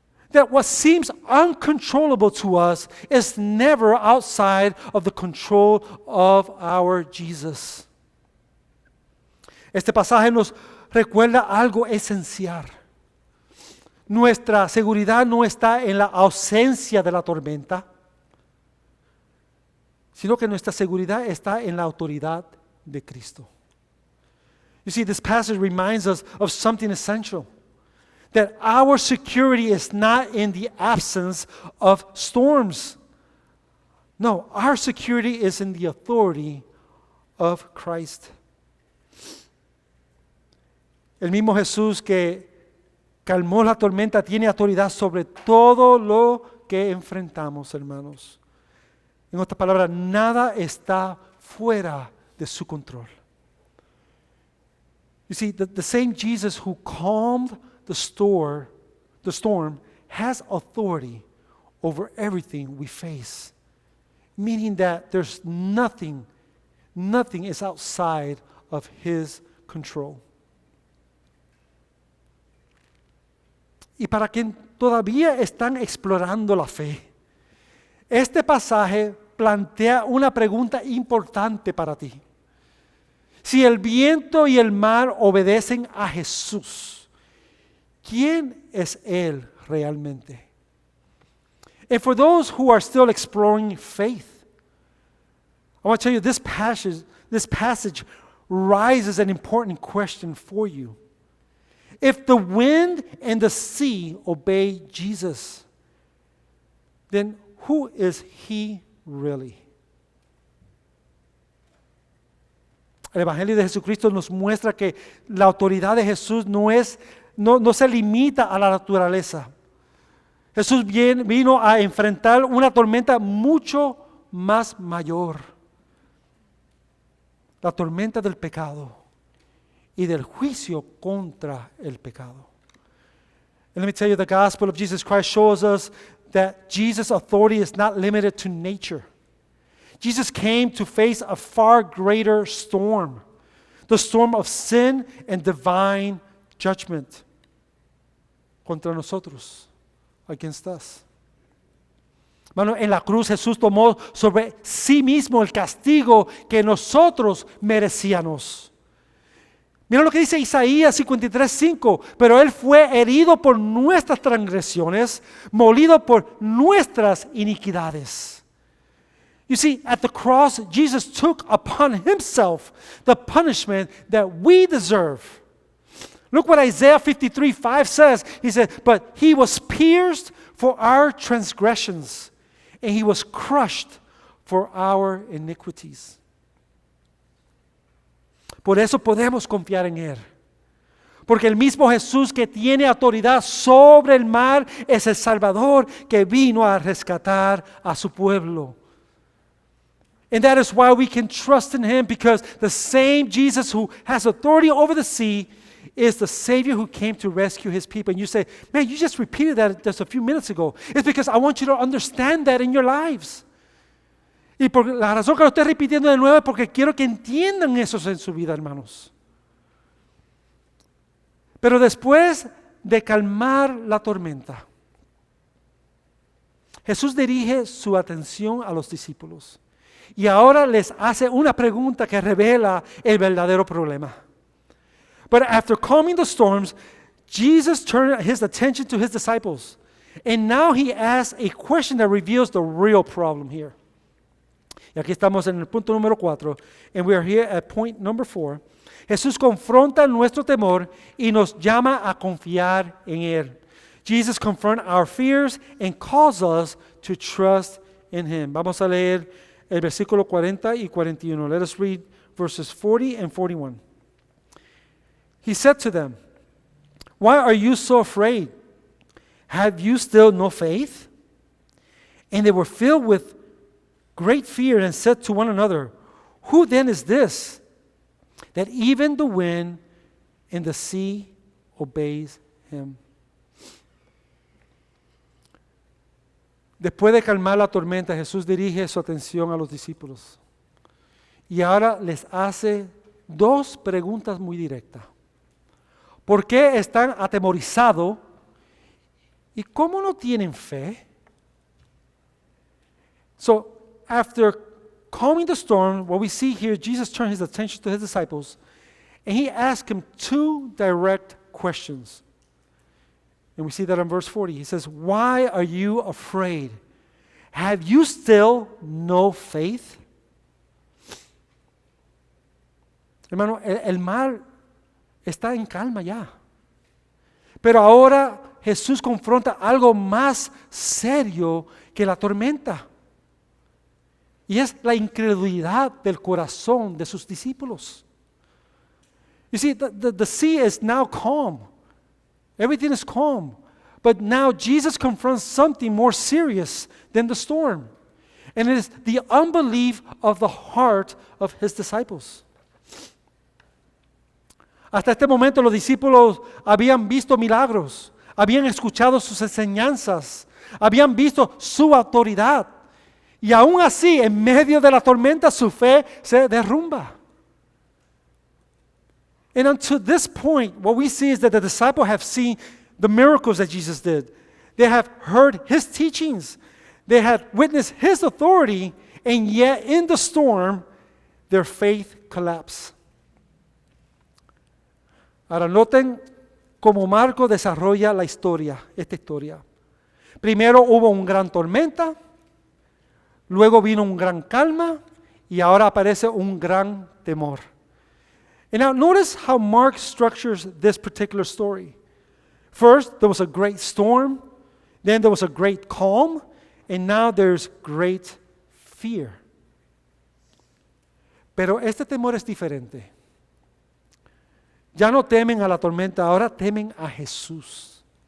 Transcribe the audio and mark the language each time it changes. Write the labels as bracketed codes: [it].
[en] That what seems uncontrollable to us is never outside of the control of our Jesus. [es] Este pasaje nos recuerda algo esencial. Nuestra seguridad no está en la ausencia de la tormenta, sino que nuestra seguridad está en la autoridad de Cristo. [en] You see, this passage reminds us of something essential. That our security is not in the absence of storms. No, our security is in the authority of Christ. [es] El mismo Jesús que calmó la tormenta tiene autoridad sobre todo lo que enfrentamos, hermanos. En otras palabras, nada está fuera de su control. [en] You see, the same Jesus who calmed the storm has authority over everything we face. Meaning that there's nothing is outside of His control. [es] Y para quien todavía están explorando la fe, este pasaje plantea una pregunta importante para ti. Si el viento y el mar obedecen a Jesús, ¿quién es Él realmente? [en] And for those who are still exploring faith, I want to tell you this passage raises an important question for you. If the wind and the sea obey Jesus, then who is he really? [es] El Evangelio de Jesucristo nos muestra que la autoridad de Jesús no se limita a la naturaleza. Jesús vino a enfrentar una tormenta mucho más mayor. La tormenta del pecado y del juicio contra el pecado. [en] And let me tell you, the gospel of Jesus Christ shows us that Jesus' authority is not limited to nature. Jesus came to face a far greater storm, the storm of sin and divine judgment [es] contra nosotros, [en] against us. [es] Hermano, en la cruz Jesús tomó sobre sí mismo el castigo que nosotros merecíamos. Mira lo que dice Isaías 53:5, pero Él fue herido por nuestras transgresiones, molido por nuestras iniquidades. [en] You see, at the cross, Jesus took upon Himself the punishment that we deserve. Look what Isaiah 53:5 says. He said, but He was pierced for our transgressions, and He was crushed for our iniquities. [es] Por eso podemos confiar en Él. Porque el mismo Jesús que tiene autoridad sobre el mar es el Salvador que vino a rescatar a su pueblo. [en] And that is why we can trust in Him, because the same Jesus who has authority over the sea is the Savior who came to rescue His people. And you say, man, you just repeated that just a few minutes ago. It's because I want you to understand that in your lives. [es] Y por la razón que lo estoy repitiendo de nuevo es porque quiero que entiendan eso en su vida, hermanos. Pero después de calmar la tormenta, Jesús dirige su atención a los discípulos. Y ahora les hace una pregunta que revela el verdadero problema. [en] But after calming the storms, Jesus turned His attention to His disciples. And now He asks a question that reveals the real problem here. [es] Y aquí estamos en el punto número 4. [en] And we are here at point number 4. [es] Jesús confronta nuestro temor y nos llama a confiar en Él. [en] Jesus confronts our fears and calls us to trust in Him. [es] Vamos a leer el versículo 40 y 41. [en] Let us read verses 40 and 41. He said to them, why are you so afraid? Have you still no faith? And they were filled with great fear and said to one another, who then is this, that even the wind and the sea obeys Him? [es] Después de calmar la tormenta, Jesús dirige su atención a los discípulos. Y ahora les hace dos preguntas muy directas. ¿Por qué están atemorizados? ¿Y cómo no tienen fe? [en] So, after calming the storm, what we see here, Jesus turned His attention to His disciples, and He asked them two direct questions. And we see that in verse 40. He says, why are you afraid? Have you still no faith? [es] Hermano, el mar está en calma ya. Pero ahora Jesús confronta algo más serio que la tormenta. Y es la incredulidad del corazón de sus discípulos. [en] You see, the sea is now calm. Everything is calm. But now Jesus confronts something more serious than the storm. And it is the unbelief of the heart of His disciples. [es] Hasta este momento los discípulos habían visto milagros, habían escuchado sus enseñanzas, habían visto su autoridad. Y aún así, en medio de la tormenta, su fe se derrumba. [en] And until this point, what we see is that the disciples have seen the miracles that Jesus did. They have heard His teachings. They have witnessed His authority, and yet in the storm, their faith collapsed. [es] Ahora noten cómo Marco desarrolla la historia, esta historia. Primero hubo una gran tormenta, luego vino un gran calma y ahora aparece un gran temor. [en] And now notice how Mark structures this particular story. First, there was a great storm, then there was a great calm, and now there's great fear. [es] Pero este temor es diferente. Ya no temen a la tormenta, ahora temen a Jesús.